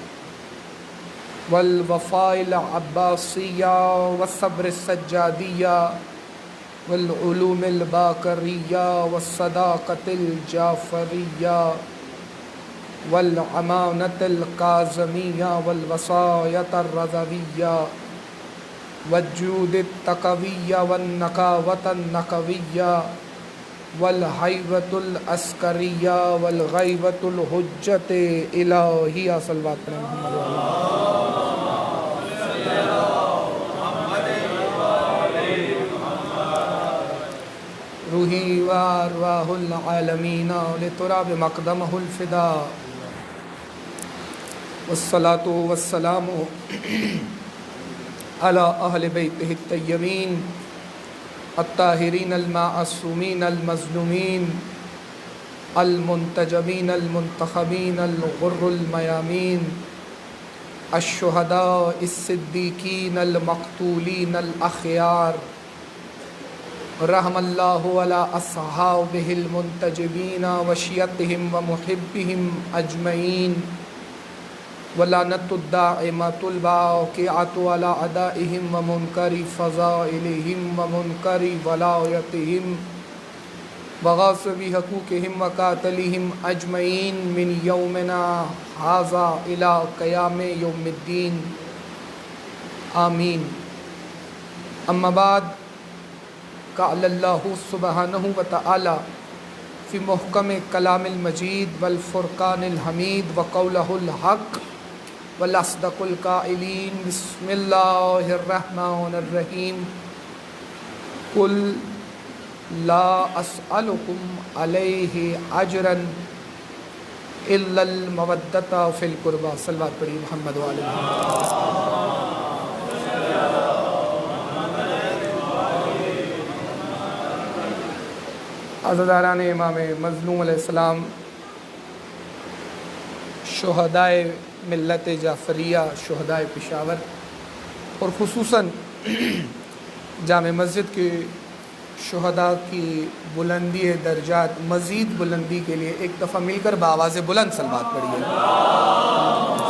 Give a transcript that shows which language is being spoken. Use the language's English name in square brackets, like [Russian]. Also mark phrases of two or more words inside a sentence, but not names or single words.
[Arabic] والوفاء العباسیہ والصبر السجادیہ والعلوم الباقریہ والصداقۃ الجعفریہ والامانۃ الکاظمیہ والوصایۃ الرضویہ والجود التقویہ والنقاوۃ النقویہ والہیبۃ العسکریہ والغیبۃ الحجۃ الہیہ۔ صلوات پر محمد و علی روحی و ارواح العالمین لتراب مقدمہ الفداء، والصلاة والسلام علی اہل بیتہ الطیبین الطاہرین المعصومین المظلومین المنتجبین المنتخبین الغر المیامین، الشہداء الصدیقین المقتولین الاخیار، رحم اللہ علی اصحابہ المنتجبین وشیعتہم ومحبہم اجمعین، ولعنۃ الدائمۃ الباقیۃ علی اعدائہم ومنکر فضائلہم ومنکر ولایتہم وغاصب حقوقهم وقاتلهم اجمعین من یومنا ھذا الی قیام یوم الدین آمین۔ اما بعد، قال اللہ سبحانہ وتعالی فی محکم کلام المجید والفرقان الحمید وقولہ الحق والاصدق القائلین بسم اللہ الرحمن الرحیم قل لا اسألکم علیہ اجرا الا المودۃ فی القربى۔ [Urdu] صلوات پڑھی محمد وعلی محمد۔ عزاداران امام مظلوم [Arabic] علیہ السلام، [Urdu] شہدائے ملت جعفریہ، شہدائے پشاور، اور خصوصاً جامع مسجد کے شہداء کی بلندی درجات مزید بلندی کے لیے ایک دفعہ مل کر بآواز بلند صلوات پڑھیے۔